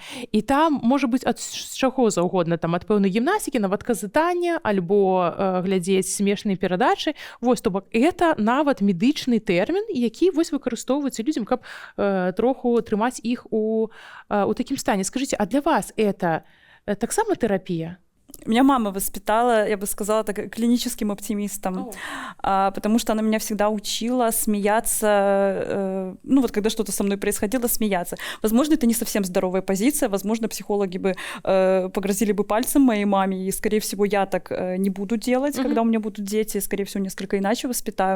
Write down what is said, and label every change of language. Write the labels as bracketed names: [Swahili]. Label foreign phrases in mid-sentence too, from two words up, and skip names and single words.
[Belarusian] І там можа быць ад чаго заўгодна, там ад пэўнай гімнастыкі, нават казытання, альбо глядзець смешныя перадачы. Вось, то бок, это нават медычны тэрмін, які вось выкарыстоўваецца людзям, каб троху трымаць іх у такім стане. Скажыце, а для вас это таксама терапія? [Russian] Меня мама воспитала, я бы сказала, так, клиническим оптимистом, потому что она меня всегда учила смеяться, ну вот когда что-то со мной происходило, смеяться. Возможно, это не совсем здоровая позиция, возможно, психологи бы погрозили бы пальцем моей маме, и, скорее всего, я так не буду делать, когда у меня будут дети, скорее всего, несколько иначе воспитаю.